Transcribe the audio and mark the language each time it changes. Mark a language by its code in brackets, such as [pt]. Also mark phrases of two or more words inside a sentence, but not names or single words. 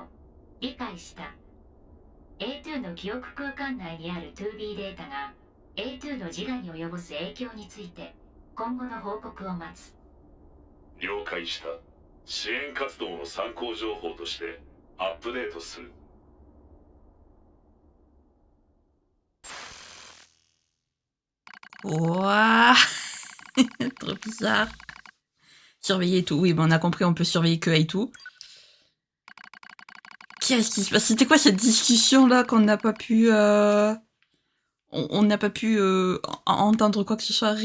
[ja] 理解した。 A2 の記憶空間内にある 2B データが A2 の自我に及ぼす影響について今後の報告を待つ。了解した。支援活動の参考情報としてアップデートする。 Ouah. [fr] Trop bizarre. Surveiller tout. Oui, bon, on a compris, on peut surveiller que et tout. Qu'est-ce qui se passe? C'était quoi cette discussion-là qu'on n'a pas pu... On n'a pas pu entendre quoi que ce soit.